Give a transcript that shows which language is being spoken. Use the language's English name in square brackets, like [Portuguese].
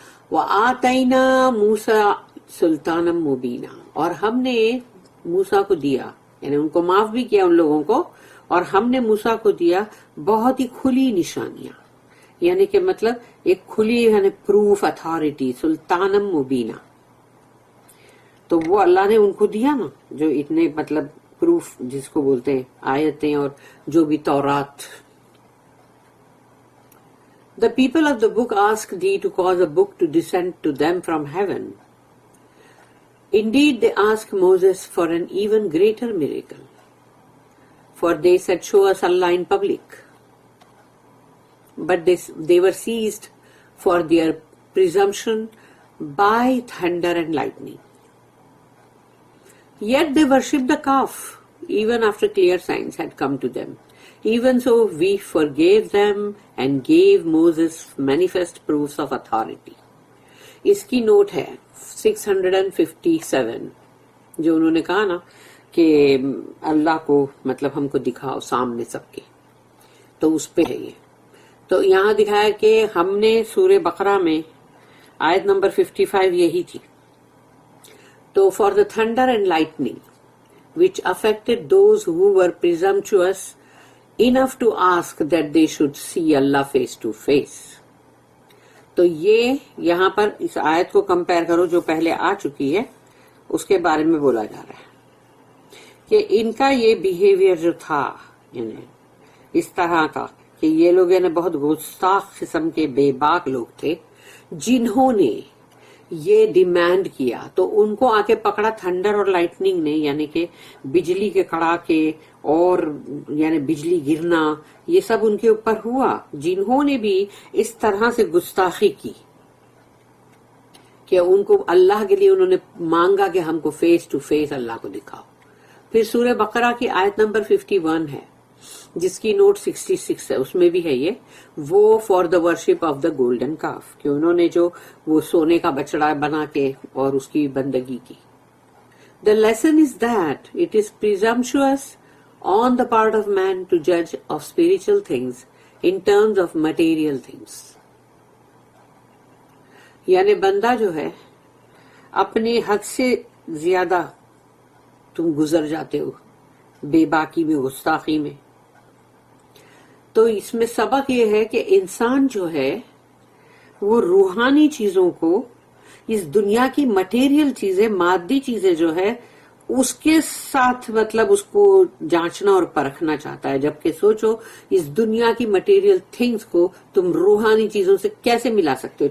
[Arabic] وآتینا موسیٰ سلطانا مبینا [Urdu] اور ہم نے موسیٰ کو دیا یعنی ان کو معاف بھی کیا ان لوگوں کو اور ہم نے موسیٰ کو دیا بہت ہی کھلی نشانیاں یعنی کہ مطلب ایک کھلی یعنی پروف اتھارٹی [Arabic] سلطانا مبینا. [Urdu] تو وہ اللہ نے ان کو دیا نا جو اتنے مطلب پروف جس کو بولتے ہیں آیتیں اور جو بھی تورات. [English] The people of the book asked thee to cause a book to descend to them from heaven. Indeed, they asked Moses for an even greater miracle. For they said, show us Allah in public. But they were seized for their presumption by thunder and lightning. Yet they worshipped the calf, even after clear signs had come to them. Even so, we forgave them and gave Moses manifest proofs of authority. [Urdu] اس کی note ہے 657 جو انہوں نے کہا نا کہ اللہ کو مطلب ہم کو دکھاؤ سامنے سب کے، تو اس پہ ہے یہ. تو یہاں دکھایا کہ ہم نے سورہ بقرہ میں آیت نمبر 55 یہی تھی. [English] تو for the thunder and lightning which affected those who were presumptuous enough to ask that they should see Allah face to face. [Urdu] تو یہ یہاں پر اس آیت کو کمپیئر کرو جو پہلے آ چکی ہے اس کے بارے میں بولا جا رہا ہے کہ ان کا یہ بیہیویئر جو تھا یعنی اس طرح کا کہ یہ لوگ یعنی بہت گستاخ قسم کے بے باک لوگ تھے جنہوں نے یہ ڈیمانڈ کیا تو ان کو آ کے پکڑا تھنڈر اور لائٹننگ نے یعنی کہ بجلی کے کڑاکے اور یعنی بجلی گرنا یہ سب ان کے اوپر ہوا جنہوں نے بھی اس طرح سے گستاخی کی. کہ ان کو اللہ کے لیے انہوں نے مانگا کہ ہم کو فیس ٹو فیس اللہ کو دکھاؤ. پھر سورہ بقرہ کی آیت نمبر 51 ہے جس کی نوٹ 66 ہے, اس میں بھی ہے یہ, وہ [English] for the worship of the golden calf, [Urdu] کہ انہوں نے جو وہ سونے کا بچڑا بنا کے اور اس کی بندگی کی. [English] The lesson is that it is presumptuous on the part of man to judge of spiritual things in terms of material things. [Urdu] یعنی بندہ جو ہے اپنے حد سے زیادہ تم گزر جاتے ہو بے باکی میں, گستاخی میں. تو اس میں سبق یہ ہے کہ انسان جو ہے وہ روحانی چیزوں کو, اس دنیا کی مٹیریل چیزیں, مادی چیزیں جو ہے اس کے ساتھ مطلب اس کو جانچنا اور پرکھنا چاہتا ہے, جبکہ سوچو اس دنیا کی مٹیریل تھنگز کو تم روحانی چیزوں سے کیسے ملا سکتے ہو.